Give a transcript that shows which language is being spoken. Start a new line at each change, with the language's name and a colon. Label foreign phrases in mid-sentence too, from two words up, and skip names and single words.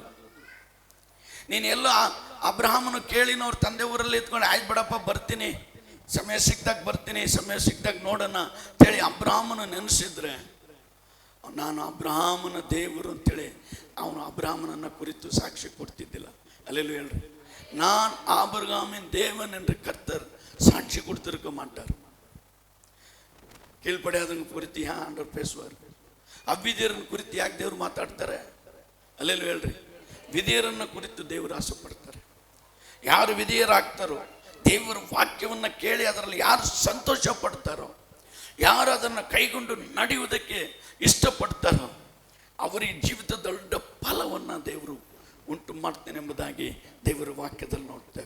Kannada: ನೀನು ಎಲ್ಲ ಅಬ್ರಹಾಮನು ಕೇಳಿನವ್ರ ತಂದೆ ಊರಲ್ಲಿ ಇದ್ಕೊಂಡು, ಆಯ್ತು ಬಿಡಪ್ಪ ಬರ್ತೀನಿ, ಸಮಯ ಸಿಕ್ದಾಗ ಬರ್ತೀನಿ, ಸಮಯ ಸಿಕ್ದಾಗ ನೋಡೋಣ ಅಂತೇಳಿ ಅಬ್ರಹಾಮನ ನೆನೆಸಿದ್ರೆ, ನಾನು ಅಬ್ರಹಾಮನ ದೇವರು ಅಂತೇಳಿ ಅವನು ಅಬ್ರಹಾಮನನ್ನು ಕುರಿತು ಸಾಕ್ಷಿ ಕೊಡ್ತಿದ್ದಿಲ್ಲ. ಅಲ್ಲೆಲ್ಲೂ ಹೇಳ್ರಿ,
Tamil: நான் ஆபிரகாமின் தேவன் என்று கர்த்தர் சாட்சி கொடுத்திருக்க மாட்டார். கீழ்ப்படியாதவங்க குறித்து ஏன் ஆண்டவர் பேசுவார்?
Kannada: ಅವಿಧೇಯರನ್ನು ಕುರಿತು ಯಾಕೆ ದೇವರು ಮಾತಾಡ್ತಾರೆ? ಅಲ್ಲೆಲ್ಲೂ ಹೇಳ್ರಿ, ವಿಧೇಯರನ್ನು ಕುರಿತು ದೇವರು ಆಸೆ ಪಡ್ತಾರೆ. ಯಾರು ವಿಧೇಯರಾಗ್ತಾರೋ, ದೇವರ ವಾಕ್ಯವನ್ನು ಕೇಳಿ ಅದರಲ್ಲಿ ಯಾರು ಸಂತೋಷ ಪಡ್ತಾರೋ, ಯಾರು ಅದನ್ನು ಕೈಗೊಂಡು ನಡೆಯುವುದಕ್ಕೆ ಇಷ್ಟಪಡ್ತಾರೋ, ಅವರಿಗೆ ಜೀವಿತದ ದೊಡ್ಡ ಫಲವನ್ನು ದೇವರು ಉಂಟು ಮಾಡ್ತೇನೆ ಎಂಬುದಾಗಿ ದೇವರ ವಾಕ್ಯದಲ್ಲಿ ನೋಡ್ತೇವೆ.